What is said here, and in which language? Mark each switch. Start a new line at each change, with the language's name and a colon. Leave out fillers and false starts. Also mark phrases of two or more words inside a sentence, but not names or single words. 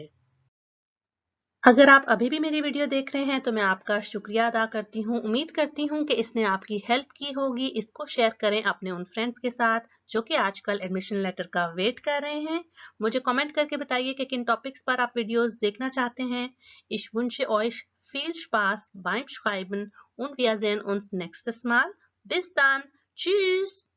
Hindi: अगर आप अभी भी मेरी वीडियो देख रहे हैं तो मैं आपका शुक्रिया अदा करती हूँ। उम्मीद करती हूँ कि इसने आपकी हेल्प की होगी। इसको शेयर करें अपने उन फ्रेंड्स के साथ जो कि आजकल एडमिशन लेटर का वेट कर रहे हैं। मुझे कमेंट करके बताइए कि किन टॉपिक्स पर आप वीडियोस देखना चाहते हैं।
German: Ich wünsche euch viel Spaß beim Schreiben und wir sehen uns nächstes Mal. Bis dann. Tschüss.